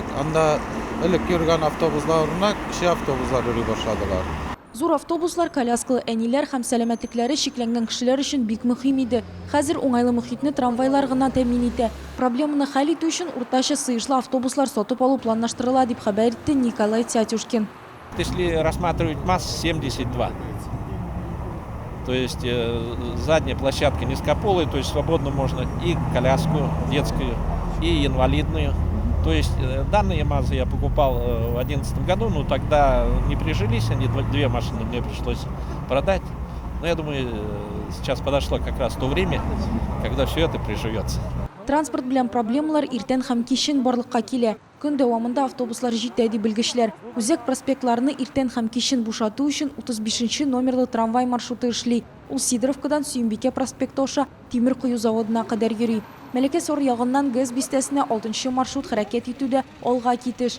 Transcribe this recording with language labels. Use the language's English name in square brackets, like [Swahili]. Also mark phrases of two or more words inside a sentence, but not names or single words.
[Tatar] Анда элек йөргән автобусларына кече автобуслар йөри башладылар. Зур автобуслар, коляскалы әниләр һәм сәламәтлекләре шикләнгән кешеләр өчен бик мөһим иде. Хәзер уңайлы мөхитне трамвайлар гына тәэмин итә. Проблеманы хәл итү өчен уртача сыйышлы автобуслар сатып алу планлаштырыла, дип хәбәр итте Николай Тятюшкин. [Russian] Если рассматривать масс 72, то есть задняя площадка низкополая, то есть свободно можно и коляску детскую, и инвалидную. То есть данные МАЗы я покупал в 2011 году, но тогда не прижились, они две машины мне пришлось продать. Но я думаю, сейчас подошло как раз то время, когда все это приживется. [Tatar] Транспорт белән проблемалар иртән һәм кичен барлыкка килә. Көн дәвамында автобуслар җитә ди белгечләр. Үзәк проспектларны иртән һәм кичен бушату өчен 35-нче номерлы трамвай маршруты эшли. Ул Сидоровкадан Сөембикә проспекты аша тимер кую заводына кадәр йөри. Мәләкәс аръягыннан ГЭС бистәсенә 6-нчы маршрут хәрәкәт итүдә алга китеш.